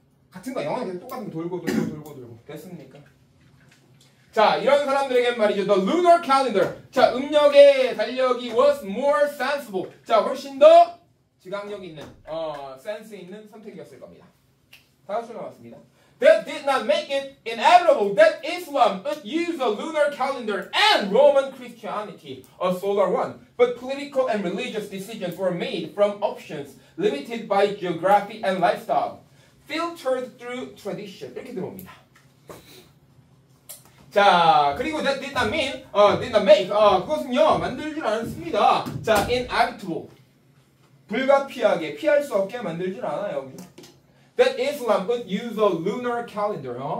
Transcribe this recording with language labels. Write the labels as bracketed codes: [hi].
[ko] 같은 거, 영어는 계속 똑같은 거 돌고. 됐습니까? 자, 이런 사람들에겐 말이죠. [en] The lunar calendar. [ko] 자, 음력의 달력이 [en] was more sensible. [ko] 자, 훨씬 더 지각력 있는, 센스 있는 선택이었을 겁니다. 다음 줄 남았습니다. [en] That did not make it inevitable that Islam would use the lunar calendar and Roman Christianity, a solar one. But political and religious decisions were made from options limited by geography and lifestyle, filtered through tradition. [ko] 이렇게 들어옵니다. 자, 그리고 [en] that did not mean, did not make, [ko] 그것은요, 만들질 않습니다. [en] 자, inevitable. [ko] 불가피하게, 피할 수 없게 만들질 않아요. [en] That Islam would use a lunar calendar.